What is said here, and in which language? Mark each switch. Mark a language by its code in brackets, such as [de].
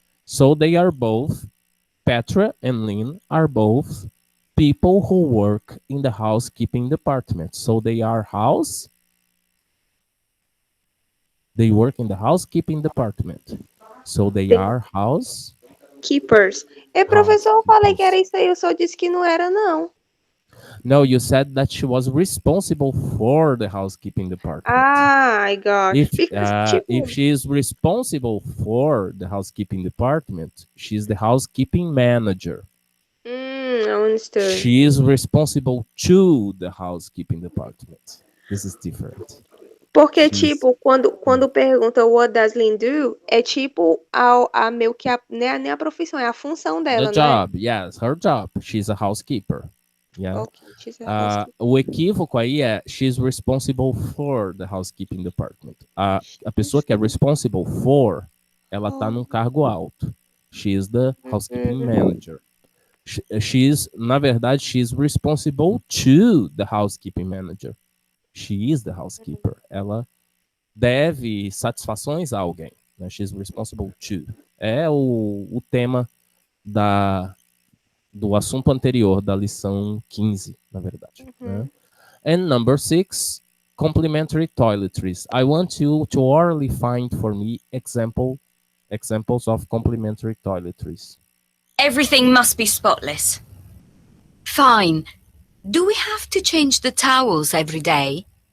[en] So they are both, Petra and Lynn are both people who work in the housekeeping department. So they work in the housekeeping department. So they are keepers. [pt] Professor, eu falei que era isso aí, eu só disse que não era, não. [en] No, you said that she was responsible for the housekeeping department. Ah, I got it. If she is responsible for the housekeeping department, she's the housekeeping manager. I understood. She is responsible to the housekeeping department. This is different. [pt] Porque, tipo, quando pergunta [en] what does Lynn do, [pt] é tipo meio que nem a profissão, é a função dela, [en] The job, yes, her job. She's a housekeeper. Yeah. Okay, she's a housekeeper. [pt] O equívoco aí é [en] she's responsible for the housekeeping department. [pt] A pessoa que é responsible for, ela tá num cargo alto. [en] She's the housekeeping manager. [pt] Na verdade, [en] she's responsible to the housekeeping manager. She is the housekeeper. [pt] Ela deve satisfações a alguém. Né? [en] She's responsible to. [pt] É o tema do assunto anterior, da lição 15, na verdade. Né? [en] And number 6, complementary toiletries. I want you to orally find for me examples of complementary toiletries. Everything must be spotless. Fine. Do we have to change the towels every day?